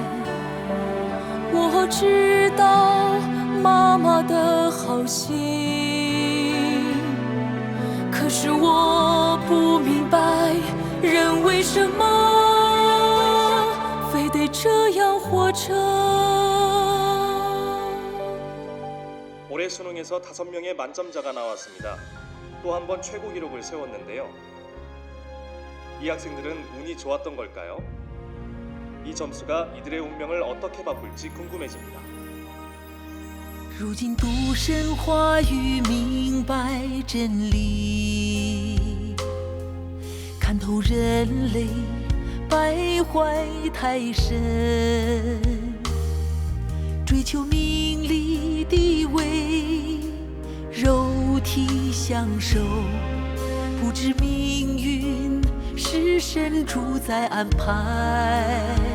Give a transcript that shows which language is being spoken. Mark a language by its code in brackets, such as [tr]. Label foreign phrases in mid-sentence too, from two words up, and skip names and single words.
[zh] 我知道妈妈的好心，可是我不明白，人为什么非得这样活着。 [ko] 올해 수능에서 5명의 만점자가 나왔습니다. 또 한 번 최고 기록을 세웠는데요. 이 학생들은 운이 좋았던 걸까요? 이 점수가 이들의 운명을 어떻게 바꿀지 궁금해집니다. [zh] 如今读神话语，明白真理，看透人类败坏太深，追求名利地位，肉体享受，不知命运是神主宰安排。